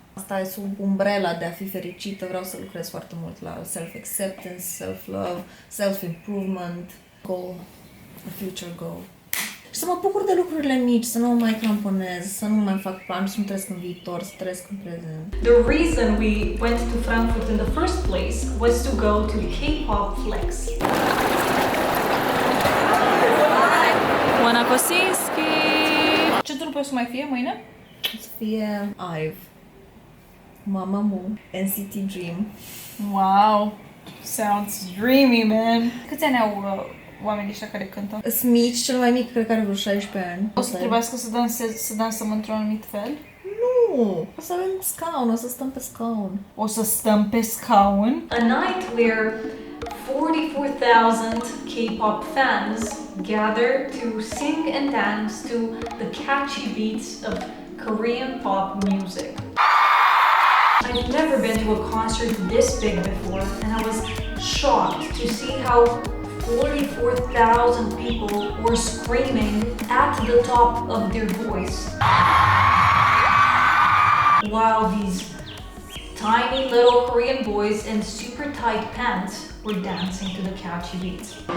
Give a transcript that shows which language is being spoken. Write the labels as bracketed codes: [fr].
[ro] Asta e sub umbrela de a fi fericită. Vreau să lucrez foarte mult la [en] self-acceptance, self-love, self-improvement, goal, a future goal. [ro] Și să mă bucur de lucrurile mici, să nu mă mai cramponez, să nu mai fac planuri, să nu trăiesc în viitor, să trăiesc în prezent. [en] The reason we went to Frankfurt in the first place was to go to the K-pop flex. Oana Kosinski! [ro] Ce trupe o să mai fie mâine? O să fie IVE, Mamamoo, NCT Dream. [en] Wow! Sounds dreamy, man! [ro] Câți ani au oamenii ăștia care cântă? Sunt mici, cel mai mic cred că are vreo 16 ani. O să trebuiască să dansăm într-un anumit fel? Nu! O să avem scaun, o să stăm pe scaun. O să stăm pe scaun? [en] A night where 44,000 K-pop fans gather to sing and dance to the catchy beats of Korean pop music. I've never been to a concert this big before, and I was shocked to see how 44,000 people were screaming at the top of their voice, while these tiny little Korean boys in super tight pants were dancing to the catchy beats.